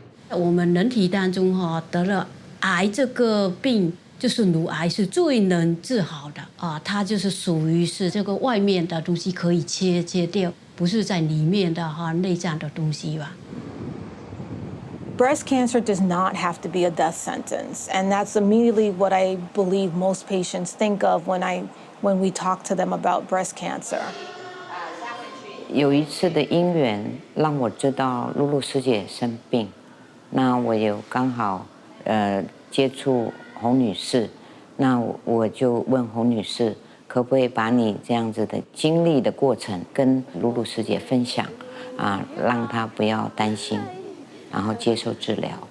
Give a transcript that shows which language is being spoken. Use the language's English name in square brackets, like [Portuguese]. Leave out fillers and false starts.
[Chinese] 我们人体当中得了癌这个病。就是乳癌是最能治好的它就是属于是这个外面的东西可以切掉，不是在里面的内脏的东西吧。 [English] Breast cancer does not have to be a death sentence, and that's immediately what I believe most patients think of when we talk to them about breast cancer. [Chinese] 有一次的因缘让我知道露露师姐生病，那我有刚好接触洪女士，那我就问洪女士，可不可以把你这样子的经历的过程跟露露师姐分享啊，让她不要担心，然后接受治疗。